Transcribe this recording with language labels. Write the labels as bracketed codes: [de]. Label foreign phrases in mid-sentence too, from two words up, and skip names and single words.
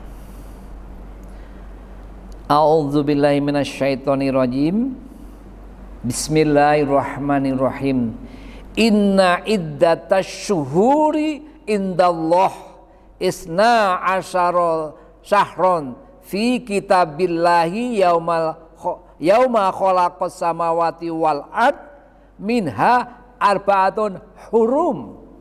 [ar] أعوذ بالله من الشيطان الرجيم. بسم الله الرحمن الرحيم. إن عدة الشهور عند الله اثنا عشر شهرا في كتاب الله يوم خلق السماوات والأرض منها أربعة حرم.